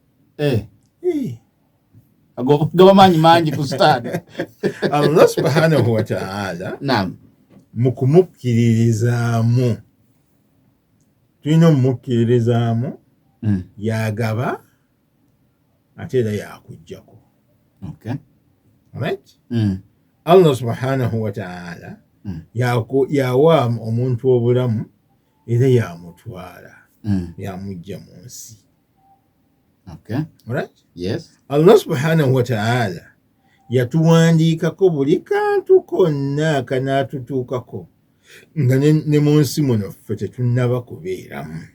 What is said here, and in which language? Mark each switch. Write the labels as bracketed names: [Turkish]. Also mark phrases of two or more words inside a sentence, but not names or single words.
[Ganda] gaba manyi ku sitaani. [Arabic] Allah subhanahu wa ta'ala [Ganda] mu kumukkiririzaamu tulina omumukkiririzaamu yagaba ate era yakuggyako. [English] Right? [Arabic] Allah subhanahu wa ta'ala [Ganda] yawa omuntu obulamu era yamutwala yamugja mu nsi. [English] Right? Yes. [Arabic] Allah subhanahu wa ta'ala [Ganda] yatuwandiikako buli kantu konna kanaatutuukako nga ne mu nsi muno ffe tetunnaba kubeeramu.